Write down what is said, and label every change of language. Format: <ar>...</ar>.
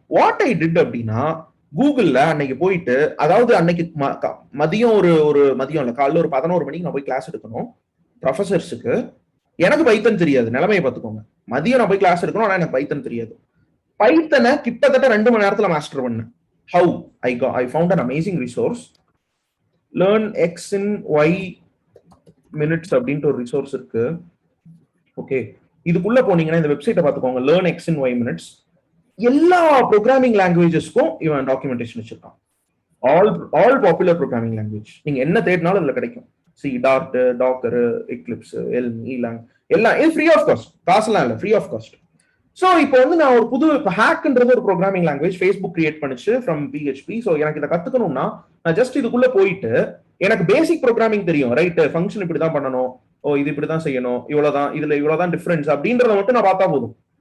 <en>what I did</en> <ta>அப்படின்னா, கூகுள்ல அன்னைக்கு போயிட்டு, அதாவது அன்னைக்கு மதியம் ஒரு மதியம் இல்லை, காலையில் ஒரு 11 மணிக்கு நான் போய் கிளாஸ் எடுக்கணும் ப்ரொஃபசர்ஸுக்கு. எனக்கு பைத்தன் தெரியாது. நிலைமையை பார்த்துக்கோங்க. மதியம் நான் போய் கிளாஸ் எடுக்கணும், ஆனா எனக்கு பைத்தன் தெரியாது. பைத்தனை கிட்டத்தட்ட 2 மணி நேரத்துல மாஸ்டர் பண்ணேன்.</ta> <en>How I found an amazing resource. Learn X in Y minutes</en> <ta>அப்படின்ட்டு ஒரு ரிசோர்ஸ் இருக்கு. ஓகே, இதுக்குள்ள போனீங்கன்னா இந்த வெப்சைட்டை பார்த்துக்கோங்க. Learn X in Y minutes. எல்லா ப்ரோக்ராமிங் லாங்குவேஜஸ்க்கும் இவன் டாக்குமெண்டேஷன் வச்சிருக்கான். All popular programming language. நீங்க என்ன தேடினாலும் இதுல கிடைக்கும். C, Dart, Docker, Eclipse, Elm, Elang எல்லாம் இது ஃப்ரீ ஆஃப் காஸ்ட். காசுலாம் இல்லை, ஃப்ரீ ஆஃப் காஸ்ட். ஸோ இப்போ வந்து நான் ஒரு புது ஹேக்ன்றது ஒரு ப்ரோக்ராமிங் லாங்குவேஜ் ஃபேஸ்புக் கிரியேட் பண்ணிச்சு ஃப்ரம் PHP. ஸோ எனக்கு இதை கத்துக்கணும்னா நான் ஜஸ்ட் இதுக்குள்ள போயிட்டு, எனக்கு பேசிக் ப்ரோக்ராமிங் தெரியும், ரைட்? ஃபங்க்ஷன் இப்படிதான் பண்ணணும், இது இப்படிதான் செய்யணும், இவ்வளவுதான், இதுல இவ்வளவுதான் டிஃபரன்ஸ் அப்படின்றத மட்டும் நான் பார்த்தா போதும்.</ta>